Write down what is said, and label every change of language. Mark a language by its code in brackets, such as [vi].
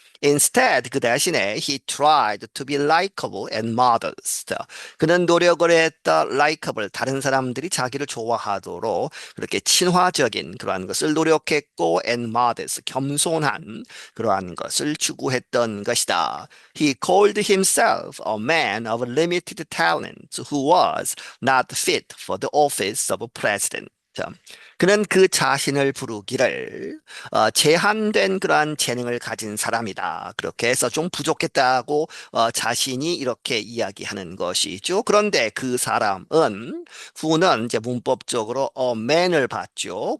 [en] Instead, [ko] 그 대신에 [en] he tried to be likable and modest. [ko] 그는 노력을 했다, likable, 다른 사람들이 자기를 좋아하도록 그렇게 친화적인 그러한 것을 노력했고, [en] and modest, [ko] 겸손한 그러한 것을 추구했던 것이다. [en] He called himself a man of limited talent who was not fit for the office of president. [ko] 그는 그 자신을 부르기를 제한된 그러한 재능을 가진 사람이다. 그렇게 해서 좀 부족했다고 자신이 이렇게 이야기하는 것이죠. 그런데 그 사람은 후는 이제 문법적으로 man을 봤죠.